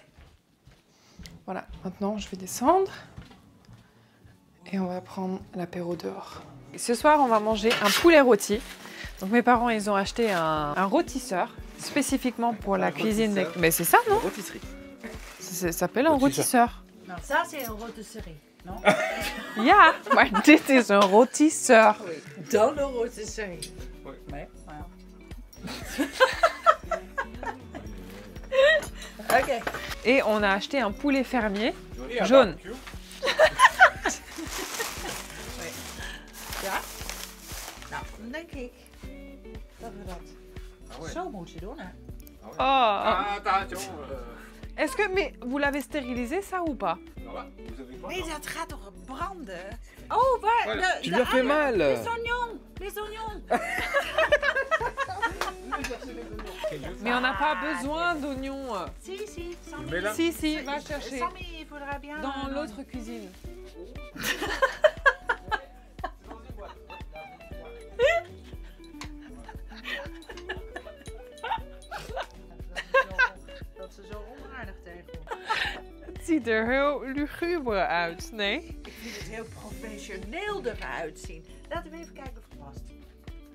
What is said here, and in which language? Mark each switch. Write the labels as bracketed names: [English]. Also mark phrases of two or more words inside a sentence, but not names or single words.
[French] Voilà, maintenant je vais descendre et on va prendre l'apéro dehors. Et ce soir, on va manger un poulet rôti. Donc mes parents, ils ont acheté un rôtisseur spécifiquement pour la cuisine. Mais c'est ça, non? Rôtisserie. Ça s'appelle un rôtisseur. Non, ça c'est [Dutch] een rotisserie, [French] non? [Dutch] Ja, maar dit is een rôtisseur. Dan een rotisserie. [French] Oui. [Dutch] Nee? Oké. [French] Et on a acheté un poulet fermier jaune. [Dutch] Ja? Nou, dan denk ik dat we dat zo moeten doen, hè? Oh. [French] Attention. Est-ce que, mais vous l'avez stérilisé ça ou pas? Vous avez pas. [Dutch] Nee, dat gaat toch branden? Oh, waar? [French] Voilà. Tu lui as fait mal. Les oignons! Les oignons! Mais on n'a pas besoin d'oignons. Si, si. Sammy. Mais là- Si, va chercher. Sammy, il faudra bien... Dans l'autre cuisine. [Dutch] Dat ze zo onaardig tegen ons. Het ziet er heel luguber uit, nee? Ik vind het heel professioneel eruit zien. Laten we even kijken of het past.